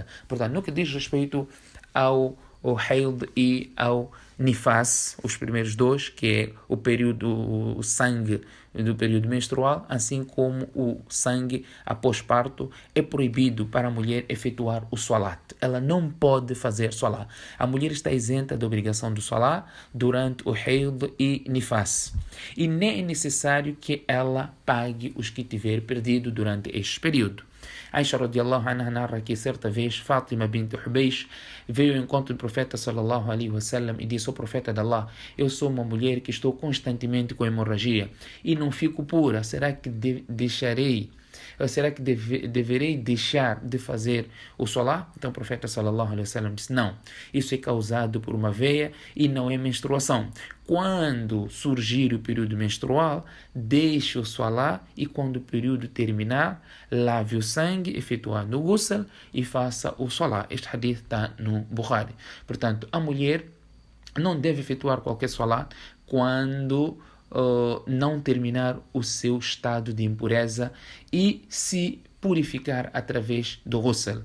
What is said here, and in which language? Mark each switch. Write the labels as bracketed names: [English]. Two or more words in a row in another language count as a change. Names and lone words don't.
[Portuguese] Portanto, no que diz respeito ao haid e ao nifas, os primeiros dois, que é o sangue do período menstrual, assim como o sangue após parto, é proibido para a mulher efetuar o salat. Ela não pode fazer salat. A mulher está isenta da obrigação do salat durante o haid e nifas. E nem é necessário que ela pague os que tiver perdido durante este período. Aisha [Arabic] رضي الله عنها [Portuguese] narra que certa vez Fátima bint Hubeish veio ao encontro do profeta [Arabic] صلى الله عليه وسلم [Portuguese] e disse ao profeta de Allah: eu sou uma mulher que estou constantemente com hemorragia e não fico pura. Será que deverei deixar de fazer o salat? Então o profeta [Arabic] صلى الله عليه وسلم [Portuguese] disse: não, isso é causado por uma veia e não é menstruação. Quando surgir o período menstrual, deixe o salat, e quando o período terminar, lave o sangue, efetuando o ghusl e faça o salat. Este hadith está no Bukhari. Portanto, a mulher não deve efetuar qualquer salat quando não terminar o seu estado de impureza e se purificar através do ghusl.